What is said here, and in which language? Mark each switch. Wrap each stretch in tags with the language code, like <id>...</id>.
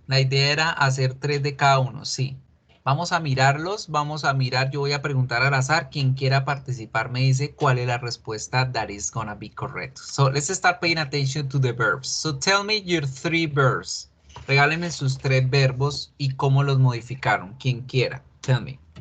<es>La idea era hacer 3 de cada uno, sí. Vamos a mirarlos, vamos a mirar. Yo voy a preguntar al azar. Quien quiera participar me dice cuál es la respuesta</es> <en>that is gonna be correct. So let's start paying attention to the verbs. So tell me your 3 verbs.</en> <es>Regálenme sus 3 verbos y cómo los modificaron. Quien quiera.</es> <en>Tell me.</en>